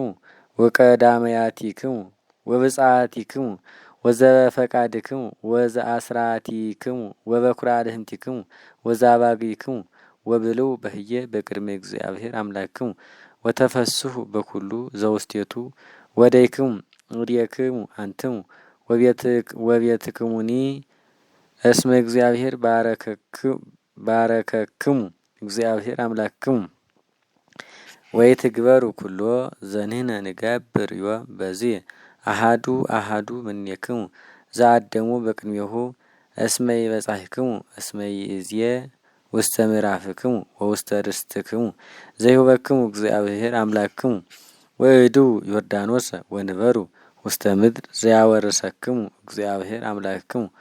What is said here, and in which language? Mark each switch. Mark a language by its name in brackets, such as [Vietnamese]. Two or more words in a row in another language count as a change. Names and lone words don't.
[Geez] ወቀዳመያቲክሙ ወብጽዓቲክሙ ወዘፈቃድክሙ ወዘአስራቲክሙ ወበኩራድህንቲክሙ ወዛባግይክሙ ወብልው በህየ በቅድመ እግዚአብሔር አምላክክሙ ወተፈስሑ በኩሉ ዘውስቴቱ ወደይክሙ ወዲየክሙ አንትሙ ወቤትክሙኒ እስመ እግዚአብሔር ባረከክሙ እግዚአብሔር አምላክክሙ ወይትግበሩ ኩሎ ዘንህነ ንገብር ዮም በዚህ አሃዱ እምኔክሙ ዘአደሙ በቅድሜሁ እስመ ይበጻሕክሙ እስመ ይእዝየ ውስተ ምዕራፍክሙ ወውስተ ርስትክሙ ዘይሁበክሙ እግዚአብሔር አምላክክሙ ወእዱ ዮርዳኖስ ወንበሩ ውስተ ምድር ዘያወርሰክሙ እግዚአብሔር አምላክክሙ